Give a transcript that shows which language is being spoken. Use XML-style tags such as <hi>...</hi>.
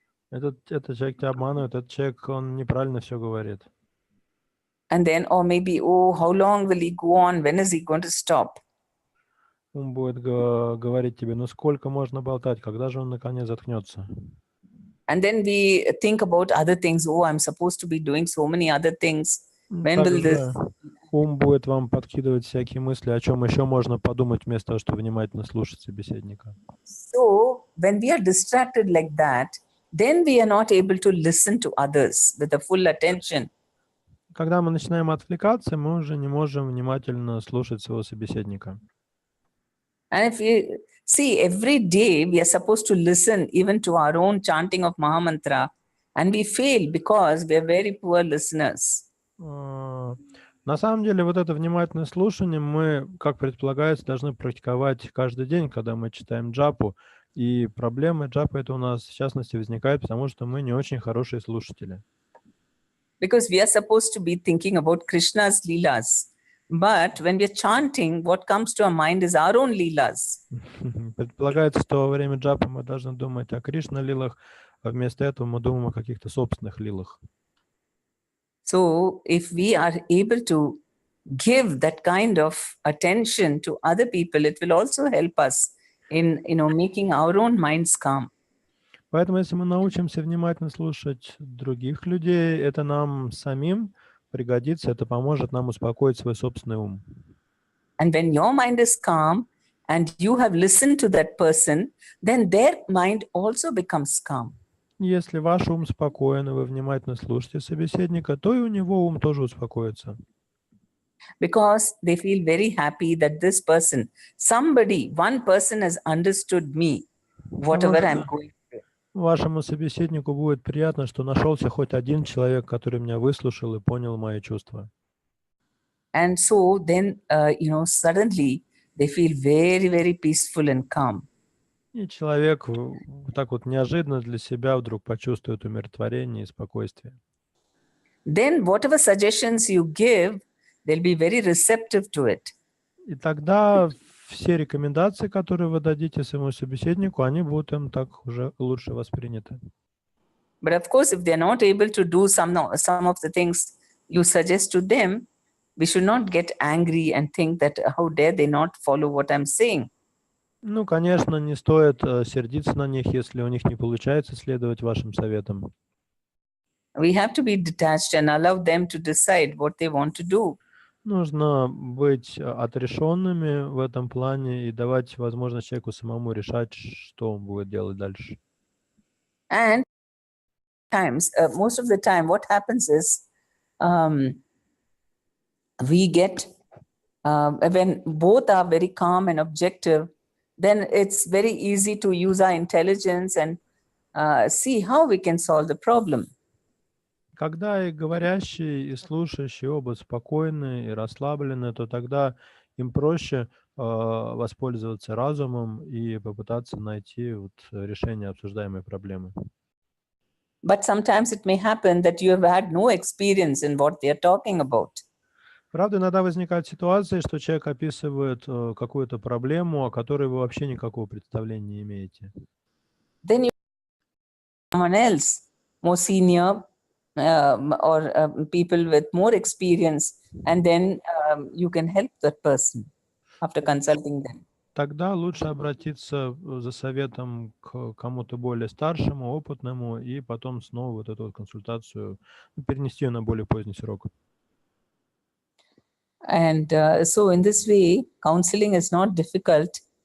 <ru>Этот человек тебя обманывает, этот человек, он неправильно все говорит.</ru> <en>And then, or maybe, oh, how long will he go on? When is he going to stop?</en> <ru>Ум будет говорить тебе, ну сколько можно болтать, когда же он наконец заткнется?</ru> <en>And then we think about other things. Oh, I'm supposed to be doing so many other things. When will this?</en> <ru>Также ум будет вам подкидывать всякие мысли, о чем еще можно подумать, вместо того, чтобы внимательно слушать собеседника.</ru> <en>So when we are distracted like that, then we are not able to listen to others with a full attention.</en> <ru>Когда мы начинаем отвлекаться, мы уже не можем внимательно слушать своего собеседника.</ru> <en>And if you see, every day we are supposed to listen even to our own chanting of Mahamantra, and we fail because we are very poor listeners.</en> <ru>На самом деле, вот это внимательное слушание мы, как предполагается, должны практиковать каждый день, когда мы читаем джапу. И проблемы джапы это у нас, в частности, возникает, потому что мы не очень хорошие слушатели.</ru> <en>Because we are supposed to be thinking about Krishna's leelas. But when we are chanting, what comes to our mind is our own leelas.</en> <ru>Предполагается, что во время джапы мы должны думать о Кришна-лилах, а вместо этого мы думаем о каких-то собственных лилах.</ru> <en>So if we are able to give that kind of attention to other people, it will also help us in making our own minds calm.</en> <ru>Поэтому, если мы научимся внимательно слушать других людей, это нам самим пригодится, это поможет нам успокоить свой собственный ум.</ru> <en>And when your mind is calm and you have listened to that person, then their mind also becomes calm.</en> <ru>Если ваш ум спокоен, и вы внимательно слушаете собеседника, то и у него ум тоже успокоится.</ru> <en>Because they feel very happy that this person, one person has understood me, whatever I'm going through.</en> <ru>Вашему собеседнику будет приятно, что нашелся хоть один человек, который меня выслушал и понял мои чувства.</ru> <en>And so then, suddenly they feel very, very peaceful and calm.</en> <ru>И человек так вот неожиданно для себя вдруг почувствует умиротворение и спокойствие.</ru> <en>Then whatever suggestions you give, they'll be very receptive to it.</en> <ru>И тогда все рекомендации, которые вы дадите своему собеседнику, они будут им так уже лучше восприняты.</ru> <en>But of course, if they're not able to do some of the things you suggest to them, we should not get angry and think that how dare they not follow what I'm saying.</en> <ru>Ну, конечно, не стоит сердиться на них, если у них не получается следовать вашим советам.</ru> <en>We have to be detached and allow them to decide what they want to do.</en> <ru>Нужно быть отрешенными в этом плане и давать возможность человеку самому решать, что он будет делать дальше.</ru> <en>And most of the time, what happens is we get, when both are very calm and objective, then it's very easy to use our intelligence and see how we can solve the problem.</en> <ru>Когда и говорящий, и слушающий оба спокойны и расслаблены, то тогда им проще воспользоваться разумом и попытаться найти решение обсуждаемой проблемы.</ru> <en>But sometimes it may happen that you have had no experience in what they are talking about.</en> <ru>Правда, иногда возникают ситуации, что человек описывает какую-то проблему, о которой вы вообще никакого представления не имеете.</ru> <en>Then you someone else, more senior, or people with more experience, and then you can help that person after consulting them.</en> <ru>Тогда лучше обратиться за советом к кому-то более старшему, опытному, и потом снова вот эту консультацию перенести ее на более поздний срок.</ru> <en>And so in this way, counseling is not difficult.</en>